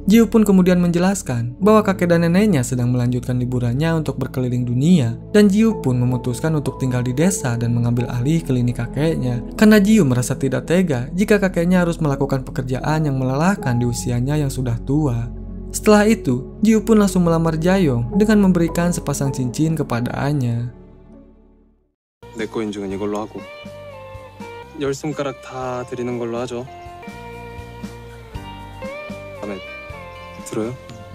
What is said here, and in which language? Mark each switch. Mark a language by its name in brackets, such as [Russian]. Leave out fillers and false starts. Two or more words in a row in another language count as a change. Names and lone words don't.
[Indonesian] Ji-woo pun kemudian menjelaskan bahwa kakek dan neneknya sedang melanjutkan liburannya untuk berkeliling dunia, dan Ji-woo pun memutuskan untuk tinggal di desa dan mengambil alih klinik kakeknya. Karena Ji-woo merasa tidak tega jika kakeknya harus melakukan pekerjaan yang melelahkan di usianya yang sudah tua. Setelah itu, Ji-woo pun langsung melamar Jae-yong dengan memberikan sepasang cincin kepadanya. [Korean] 내 거 인증은 이걸로 하고 10손가락 다 드리는 걸로 하죠. 마음에 들어요?